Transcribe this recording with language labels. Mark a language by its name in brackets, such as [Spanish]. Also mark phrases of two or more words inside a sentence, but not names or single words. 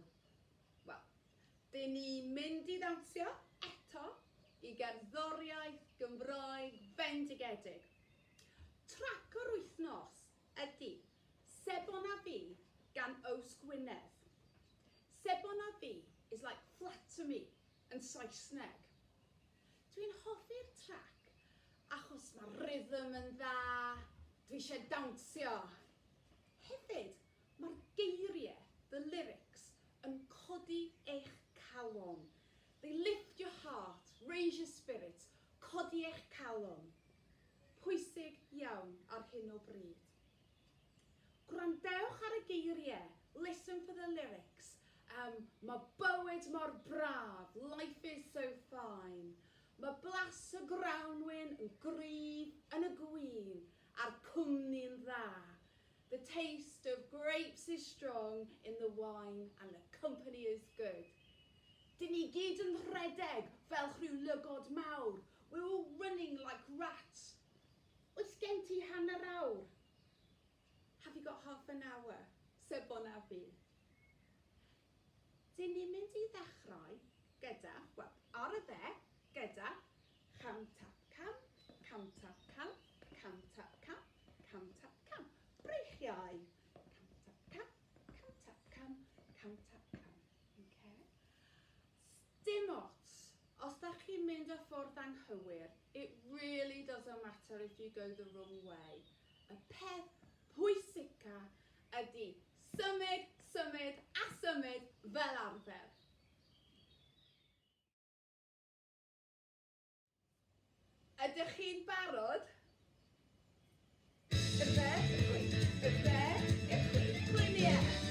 [Welsh] Wel, dyn ni mynd i ddawnsio eto i gerddoriaeth Gymraeg fendigedig. Trac o'r wythnos ydy Sebon a Fi gan Ows Gwynedd. [English] Sebon a Fi is like flatter me [Welsh] yn Saesneg. Dwi'n hoffi'r trac achos mae rhythm yn dda, dwi eisiau dawnsio. Hefyd, mae'r geiriau, [English] the lyrics, [Welsh] yn codi eich calon. [English] They lift your heart, raise your spirit, [Welsh] codi eich calon. Pwysig iawn ar hyn o bryd. Gwrandewch ar y geiriau, [English] listen for the lyrics. [Welsh] Mae bywyd mor braf, [English] life is so fine. [Welsh] Mae blas y grawnwyn yn gryf yn y gwyn, a'r cwmni'n dda. [English] The taste of grapes is strong in the wine and the company is good. [Welsh] Dyn ni gyd yn rhedeg fel rhyw lygod mawr. [English] We're all running like rats. [Welsh] Oes gen ti hanner awr? [English] Have you got half an hour? [Welsh] Sebon a Fi. Dyn ni'n mynd i ddechrau gyda, wel, ar y dde, gyda cam tap cam, cam tap cam, cam tap cam, cam tap cam. Breichiau. Cam tap cam, cam tap cam, cam tap cam. Okay. Dim ots. Os da chi'n mynd y ffordd anghywir, [English] it really doesn't matter if you go the wrong way. [Welsh] Y peth pwysica ydy symud, symud a symud fel arfer. Ydych chi'n barod? Y fe, y fe, y chwith, gliniau.